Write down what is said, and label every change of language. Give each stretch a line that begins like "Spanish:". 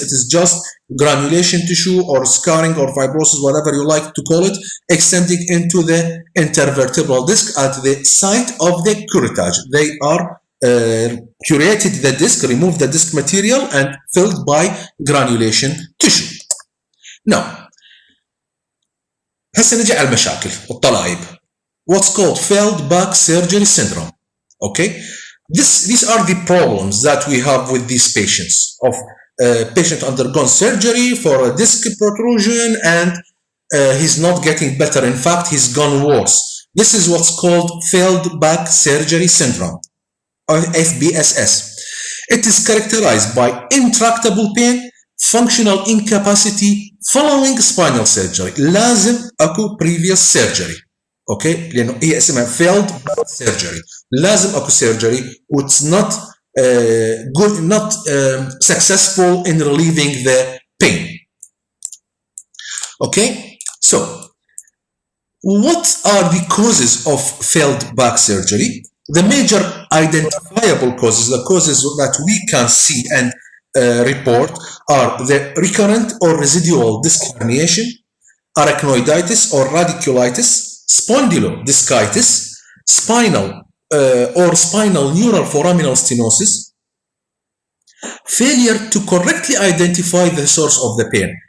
English: It is just granulation tissue or scarring or fibrosis, whatever you like to call it, extending into the intervertebral disc at the site of the curettage. They are curated the disc, removed the disc material, and filled by granulation tissue.
Arabic: Now, هسه نجي على المشاكل والطلائب.
English: What's called failed back surgery syndrome. Okay, these are the problems that we have with these patients. Of patient undergone surgery for a disc protrusion and he's not getting better. In fact, he's gone worse. This is what's called failed back surgery syndrome, or FBSS. It is characterized by intractable pain, functional incapacity following spinal surgery.
Arabic: لازم اكو
English: previous surgery.
Arabic: اوكي، لانه هي اسمها failed surgery. لازم اكو
English: surgery which not good, not successful in relieving the pain. Okay, so what are the causes of failed back surgery? The major identifiable causes, the causes that we can see and report, are the recurrent or residual disc herniation, arachnoiditis or radiculitis, spondylodiscitis, spinal or spinal neural foraminal stenosis, failure to correctly identify the source of the pain.